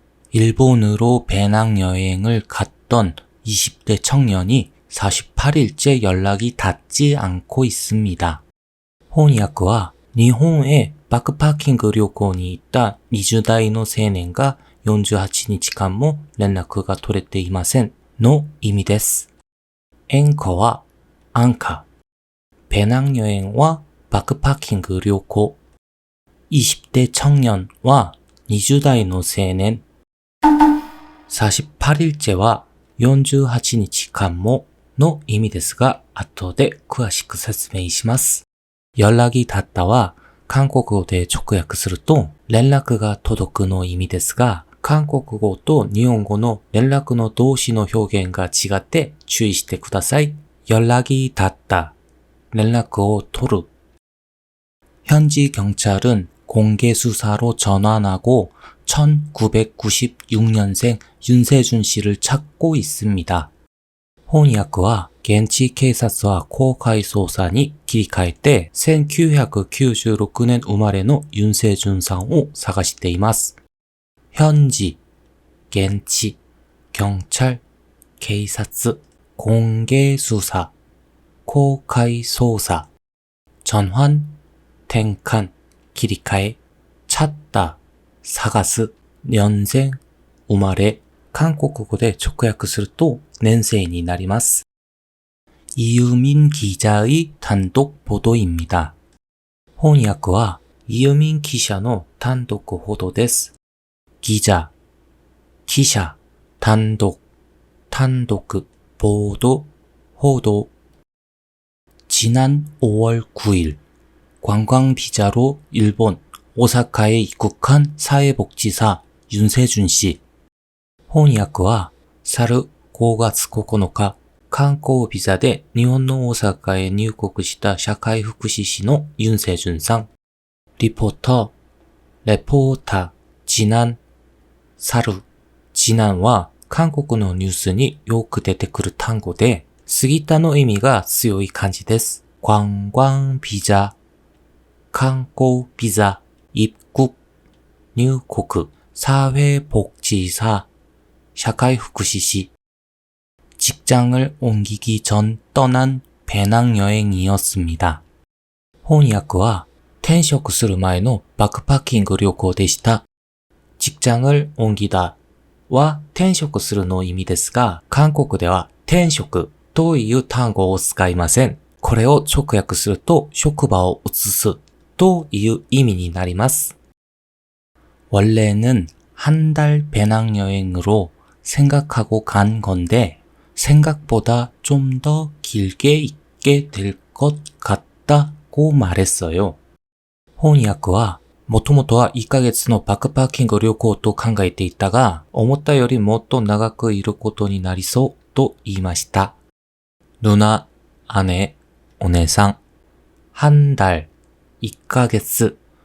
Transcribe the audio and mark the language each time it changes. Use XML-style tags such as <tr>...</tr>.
<ko>일본으로 배낭여행을 갔던 20대 청년이 48일째 연락이 닿지 않고 있습니다.</ko> <ja>翻訳は日本へバックパッキング旅行に行った20代の青年が48日間も連絡が取れていませんの意味です。演歌はアンカー、배낭여행과 바크파킹旅行、20대 청년과 20代の青年、48일째와 48日間もの意味ですが、後で詳しく説明します。</ja> <ko>연락이 닿다와</ko> <ja>韓国語で直訳すると連絡が届くの意味ですが、韓国語と日本語の連絡の動詞の表現が違って注意してください。</ja> <ko>연락이 닿다, 연락을</ko> <ja>取る.</ja> <ko>현지 경찰은 공개 수사로 전환하고 1996년생 윤세준 씨를 찾고 있습니다.</ko> <ja>翻訳は現地警察は公開捜査に切り替えて1996年生まれのユンセジュンさんを探しています。</ja> <ko>현지、現地、경찰、警察、공개 수사、公開捜査、전환、</ko> <ja>転換、切り替え、찾다、探す、年生、生まれ、韓国語で直訳すると年生になります。</ja> <ko>이유민 기자의 단독 보도입니다.</ko> <ja>翻訳はイユミン記者の単独報道です。記者、記者、単独、単独、報道、報道。</ja> <ko>지난 5월 9일 관광 비자로 일본 오사카에 입국한 사회복지사 윤세준 씨.</ko> <ja>翻訳は去る5月9日観光ビザで日本の大阪へ入国した社会福祉士のユンセジュンさん。リポーター、지난、去る。 지난は韓国のニュースによく出てくる単語で、過ぎたの意味が強い漢字です。観光ビザ、観光ビザ、입국、入国、사회복지사、社会福祉士。</ja> <ko>직장을 옮기기 전 떠난 배낭여행이었습니다.</ko> <ja>翻訳は転職する前のバックパッキング旅行でした。</ja> <ko>직장을 옮기다</ko> <ja>は転職するの意味ですが、韓国では転職という単語を使いません。これを直訳すると職場を移すという意味になります。</ja> <ko>원래는 한 달 배낭여행으로 생각하고 간 건데 생각보다 좀 더 길게 있게 될 것 같다고 말했어요.</ko> <ja>翻訳はもともとは1ヶ月のバックパッキング旅行と考えていたが、思ったよりもっと長くいることになりそうと言いました。 누나、姉、お姉さん。</ja> <ko>한 달、</ko> <ja>1ヶ月。</ja>